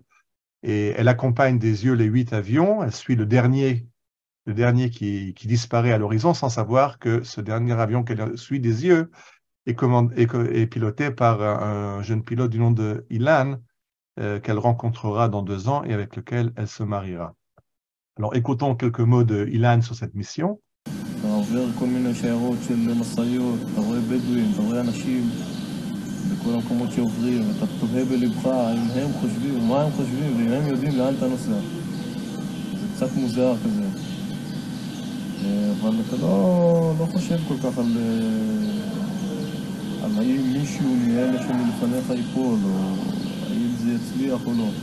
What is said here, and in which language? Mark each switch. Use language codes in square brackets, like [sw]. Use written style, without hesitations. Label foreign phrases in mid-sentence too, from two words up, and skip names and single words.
[fr] Et elle accompagne des yeux les 8 avions, elle suit le dernier qui disparaît à l'horizon sans savoir que ce dernier avion qu'elle suit des yeux est piloté par un jeune pilote du nom de Ilan, qu'elle rencontrera dans 2 ans et avec lequel elle se mariera. Alors écoutons quelques mots de Ilan sur cette mission. [he] אתה עובר כל מיני שיירות של משאיות, אתה רואה בדואים, אתה רואה אנשים בכל המקומות שעוברים, אתה תוהה בלבך אם הם חושבים, מה הם חושבים, ואם הם יודעים לאן אתה נוסע. זה קצת מוזר כזה. אבל אתה לא חושב כל כך על האם מישהו מאלה שמלפניך ייפול, או האם זה יצליח או לא.